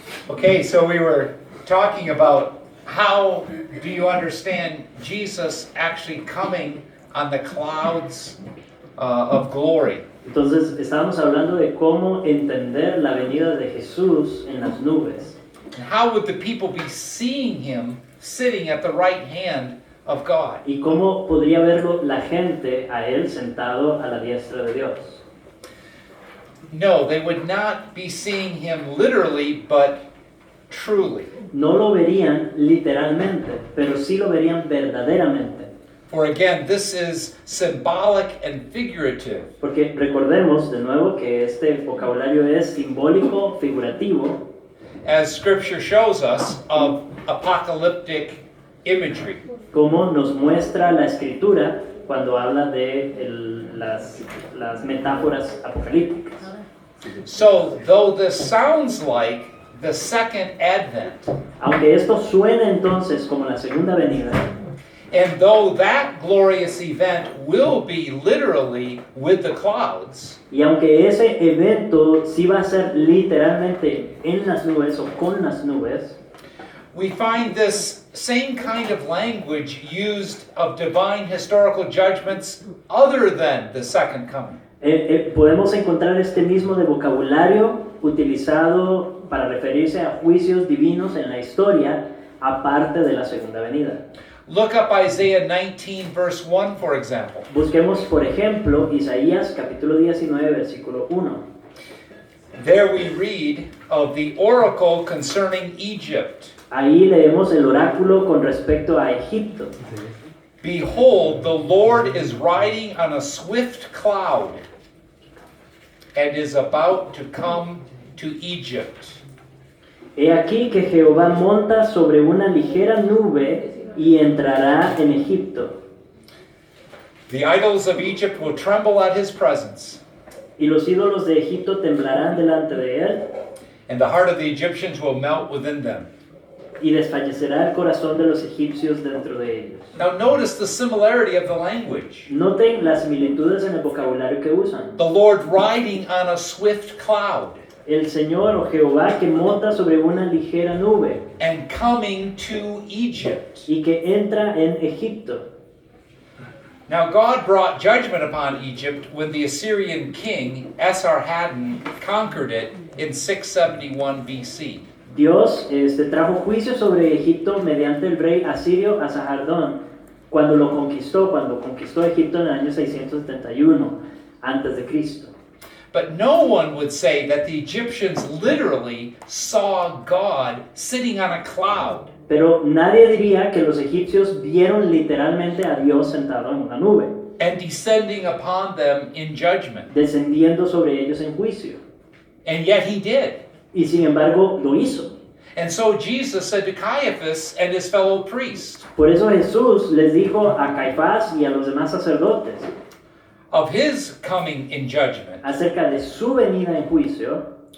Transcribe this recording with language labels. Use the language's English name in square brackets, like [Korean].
[English] Okay, so we were talking about how do you understand Jesus actually coming on the clouds of glory. [Spanish] Entonces estábamos hablando de cómo entender la venida de Jesús en las nubes. [English] And how would the people be seeing him sitting at the right hand of God? [Spanish] Y cómo podría verlo la gente a él sentado a la diestra de Dios. [English] No, they would not be seeing him literally, but truly. [Spanish] No lo verían literalmente, pero sí lo verían verdaderamente. [English] For again, this is symbolic and figurative. [Spanish] Porque recordemos de nuevo que este vocabulario es simbólico, figurativo, [English] As Scripture shows us, of apocalyptic imagery. [Spanish] como nos muestra la Escritura cuando habla de las metáforas apocalípticas. [English] So, though this sounds like the second advent, [Spanish] Aunque esto suene entonces como la segunda venida, [English] and though that glorious event will be literally with the clouds, [Spanish] y aunque ese evento sí va a ser literalmente en las nubes o con las nubes, [English] we find this same kind of language used of divine historical judgments other than the second coming. [Spanish] podemos encontrar este mismo de vocabulario utilizado para referirse a juicios divinos en la historia, aparte de la segunda venida. [English] Look up Isaiah 19 verse 1, for example. [Spanish] Busquemos, por ejemplo, Isaías capítulo 19, versículo 1. [English] There we read of the oracle concerning Egypt. [Spanish] Ahí leemos el oráculo con respecto a Egipto. [English] Behold, the Lord is riding on a swift cloud and is about to come to Egypt. [Spanish] He aquí que Jehová monta sobre una ligera nube y entrará en Egipto. [English] The idols of Egypt will tremble at his presence, [Spanish] Y los ídolos de Egipto temblarán delante de él, [English] and the heart of the Egyptians will melt within them. [Spanish] y desfallecerá el corazón de los egipcios dentro de ellos. [English] Now notice the similarity of the language. [Spanish] Noten las similitudes en el vocabulario que usan. [English] The Lord riding on a swift cloud [Spanish] El Señor o Jehová que monta sobre una ligera nube [English] and coming to Egypt. [Spanish] y que entra en Egipto. [English] Now God brought judgment upon Egypt when the Assyrian king Esarhaddon conquered it in 671 BC. [Spanish] Dios trajo juicio sobre Egipto mediante el rey asirio Asahardón cuando conquistó Egipto en el año 671 antes de Cristo. [English] But no one would say that the Egyptians literally saw God sitting on a cloud. [Spanish] Pero nadie diría que los egipcios vieron literalmente a Dios sentado en una nube, [English] And descending upon them in judgment. [Spanish] descendiendo sobre ellos en juicio. [English] And yet he did. [Spanish] Y sin embargo lo hizo. [English] And so Jesus said to Caiaphas and his fellow priests, [Spanish] Por eso Jesús les dijo a Caifás y a los demás sacerdotes [English] of his coming in judgment, [Spanish] acerca de su venida en juicio